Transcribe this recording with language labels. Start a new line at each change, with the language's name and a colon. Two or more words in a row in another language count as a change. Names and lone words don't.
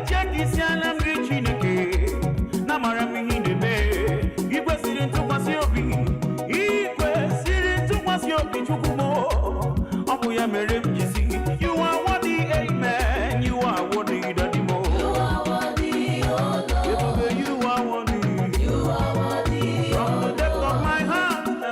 Igbo: ka isi ala m gị Chineke, na amara m ihe ị na-eme. Ị kwesịrị ntụkwasị obi, ị kwesịrị ntụkwasị obi, Chukwu m. Ọ bụ ya mere m ji sị,
English: "You are worthy, amen. You are worthy, Daddy mo." You are worthy, oh Lord. Ebube, you are worthy. You are worthy, From the oh depth of Lord. my heart,